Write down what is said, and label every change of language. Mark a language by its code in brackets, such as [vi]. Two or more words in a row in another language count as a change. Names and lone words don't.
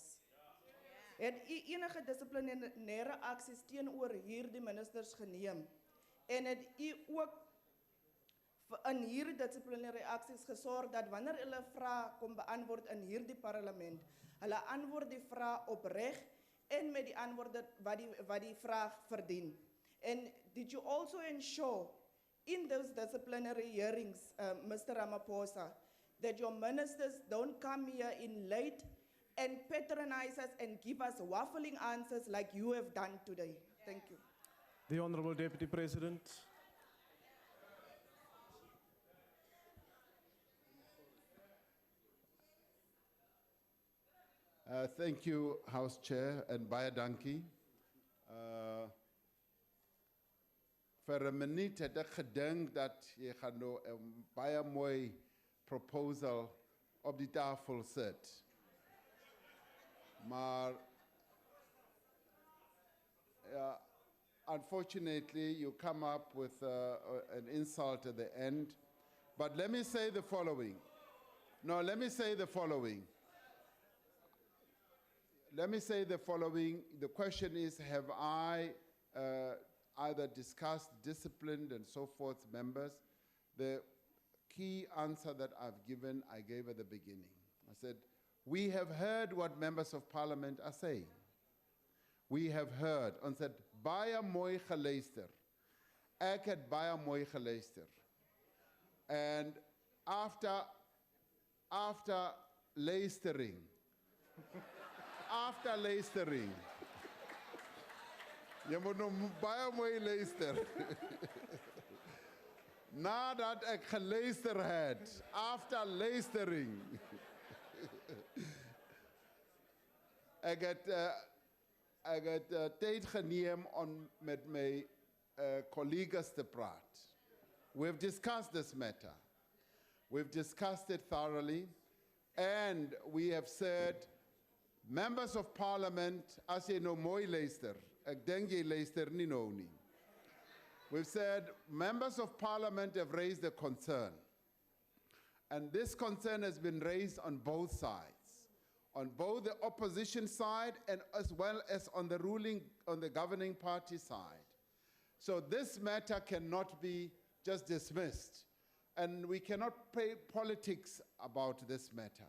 [af] Het u enige disciplinaire aksies teenoor hierdie ministers geneem? En het u ook in hierdie disciplinaire aksies gesorg dat wanneer hulle vrae kom beantwoord in hierdie parlement, hulle antwoord die vrae opreg en met die antwoorde wat die vraag verdien? [en] And did you also ensure in those disciplinary hearings, Mr. Ramaphosa, that your ministers don't come here in late and patronize us and give us waffling answers like you have done today? Thank you. The Honorable Deputy President. Thank you, House Chair, and [af] baie dankie. Vir 'n minuut het ek gedink dat jy gaan nou 'n baie mooi proposal op die tafel sit. [en] Maar unfortunately, you come up with an insult at the end. But let me say the following. No, let me say the following. Let me say the following. The question is, have I either discussed, disciplined, and so forth members? The key answer that I've given, I gave at the beginning. I said, we have heard what members of parliament are saying. We have heard, and said, [af] baie mooi geluister. Ek het baie mooi geluister. [en] And after [af] luistering, after luistering, jy moet nou baie mooi luister. Nadat ek geluister het, after luistering, ek het tyd geneem om met my colleagues te praat. [en] We've discussed this matter. We've discussed it thoroughly, and we have said, members of parliament, [af] as jy nou mooi luister, ek dink jy luister nie nou nie. [en] We've said, members of parliament have raised a concern. And this concern has been raised on both sides. on both the opposition side and as well as on the governing party side. So this matter cannot be just dismissed, and we cannot play politics about this matter.